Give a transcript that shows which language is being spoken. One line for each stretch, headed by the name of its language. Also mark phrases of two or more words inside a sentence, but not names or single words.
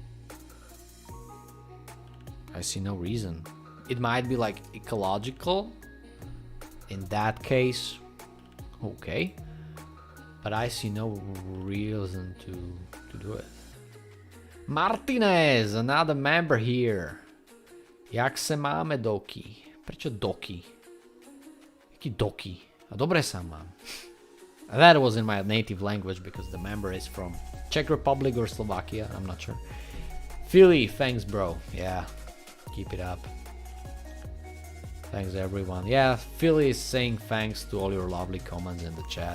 English: I see no reason. It might be like ecological. In that case, okay. But I see no reason to do it. Martinez, another member here.
Czech: Jak se máme, Doki? Prečo Doki?
Slovak: Jaký Doki? A dobre sa mám.
English: That was in my native language because the member is from Czech Republic or Slovakia. I'm not sure. Philly, thanks, bro. Yeah, keep it up. Thanks, everyone. Yeah, Philly is saying thanks to all your lovely comments in the chat.